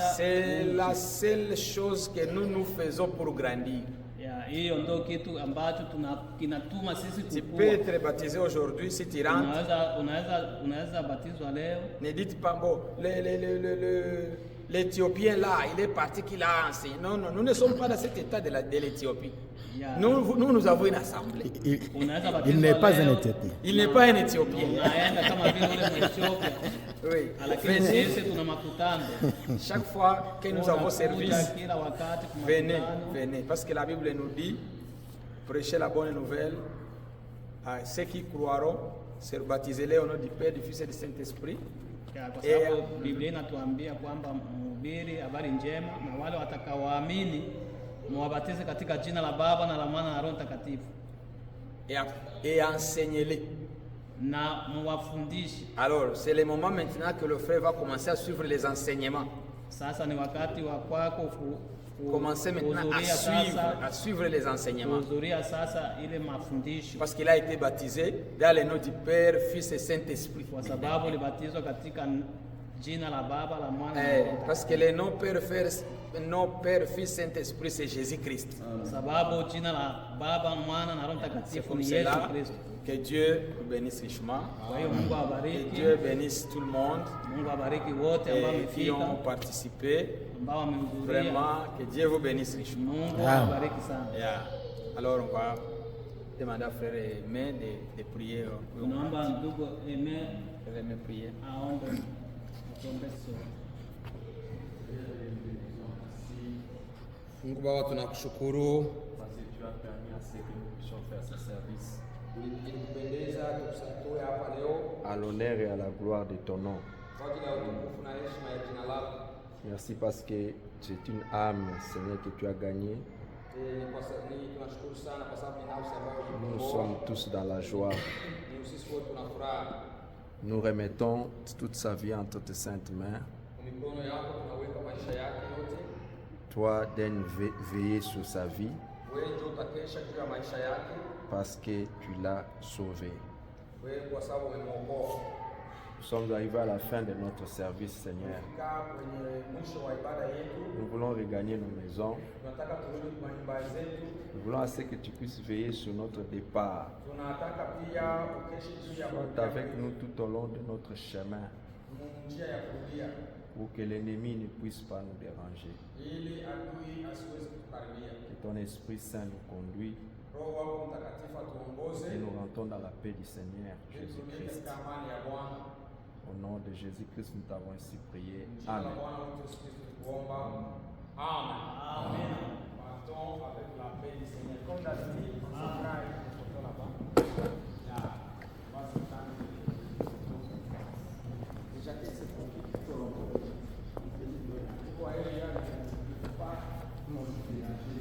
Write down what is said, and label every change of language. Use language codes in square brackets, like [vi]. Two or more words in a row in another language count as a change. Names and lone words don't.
[fr] C'est la seule chose que nous faisons pour grandir. [sw] ya, hiyo ndio kitu ambacho kinatuma sisi [fr] Tu [sw] kukua. [fr] peux être baptisé aujourd'hui si tu rentres. [sw] Unaweza batizwa leo. [fr] Ne dites pas, bon, l'Éthiopien là, il est parti qu'il a enseigné. Non, non, nous ne sommes pas dans cet état de l'Éthiopie. [sw] Ya, [fr] Nous avons une assemblée. [sw] unaweza [fr] Il [sw] batizwa [fr] n'est pas [sw] leo, [fr] un Éthiopien. Il n'est pas un Éthiopien. [sw] unaenda kama vile ule Mwethiopia. [fr] Oui. [sw] Lakini [fr] Venez. [sw] sisi tuna makutano. [fr] Chaque fois que nous avons [sw] Unakuja [fr] service, [sw] kila wakati kwa [fr] venez, [sw] makutano. [fr] venez. Parce que la Bible nous dit, prêchez la bonne nouvelle à ceux qui croiront, se baptisez-les au nom du Père, du Fils et du Saint-Esprit. [sw] Ya, kwa sababu Biblia inatuambia kwamba mhubiri habari njema na wale watakaoamini muwabatize katika jina la Baba na la Mwana na Roho Mtakatifu [fr] Et enseignez-les. [sw] na muwafundishe. [fr] Alors, c'est le moment maintenant que le frère va commencer à suivre les enseignements. [sw] Sasa ni wakati wa kwako [fr] Commencez maintenant à suivre les enseignements. [sw] kuhudhuria sasa ile mafundisho, [fr] Parce qu'il a été baptisé dans le nom du Père, Fils et Saint-Esprit. [sw] kwa sababu ulibatizwa katika jina la Baba, la Mwana na Roho Mtakatifu. [fr] Parce que le nom Père, Fils, Saint-Esprit, c'est Jésus-Christ. [sw] Kwa sababu jina la Baba, Mwana na Roho [fr] C'est [sw] Mtakatifu [fr] comme [sw] ni Yesu [fr] cela [sw] Kristo. [fr] que Dieu vous bénisse richement. [sw] Kwa hiyo Mungu [fr] Que [sw] awabariki, [fr] Dieu bénisse tout le monde [sw] Mungu awabariki wote ambao [fr] et qui ont [sw] wamefika, [fr] participé. [sw] ambao wamehudhuria. [fr] Vraiment, que Dieu vous bénisse richement. [sw] Mungu awabariki sana. Yeah. [fr] Alors, on va demander à frère Aimé de prier. [sw] Tunaomba ndugu Aimé [fr] Frère Aimé, prier. [sw] aombe tuombe sote. Mungu Baba, tunakushukuru [fr] Parce que tu as permis à ceux que nous puissions faire ce service. [sw] ilikupendeza tukusatoe hapa leo [fr] À l'honneur et à la gloire de ton nom. [sw] kwa ajili ya utukufu na heshima ya jina lako. [fr] Merci parce que c'est une âme, Seigneur, que tu as gagnée. [sw] Tunashukuru sana kwa sababu ni nafsi ambayo [fr] Nous [sw] ulikomboa. [fr] sommes tous dans la joie. [sw] Ni sisi wote tuna furaha. [fr] Nous remettons toute sa vie entre tes saintes mains. [sw] Kwa mikono yako tunaweka maisha yake yote. [fr] Toi, daigne veiller sur sa vie [sw] Wewe ndio utakesha juu ya maisha yake. [fr] parce que tu l'as sauvé. [sw] Wewe kwa sababu umemwokoa. [fr] Nous sommes arrivés à la fin de notre service, Seigneur. [sw] Kaa kwenye mwisho wa ibada yetu. [fr] Nous voulons regagner nos maisons. [sw] Tunataka turudi kwa nyumba zetu. [fr] Nous voulons à ce que tu puisses veiller sur notre départ. [sw] Tunataka pia ukeshe juu ya [fr] Sois avec nous tout au long de notre chemin [sw] njia ya kurudia [fr] pour que l'ennemi ne puisse pas nous déranger. [sw] ili adui asiweze kukaribia. [fr] Que ton Esprit Saint nous conduit [sw] Roho wako Mtakatifu atuongoze. [fr] et nous rentrons dans la paix du Seigneur Jésus-Christ. [sw] Katika amani ya Bwana. [fr] Au nom de Jésus-Christ, nous t'avons ainsi prié. [sw] Jina la Amen. Bwana wetu Yesu Kristo tukuomba. [fr] Amen. Amen. Partons avec la paix du Seigneur. Comme d'habitude, on se fera une photo là-bas. Là, on va se faire une photo. Déjà que c'est pour tout le monde. Pour aller là, il ne faut pas nous déranger.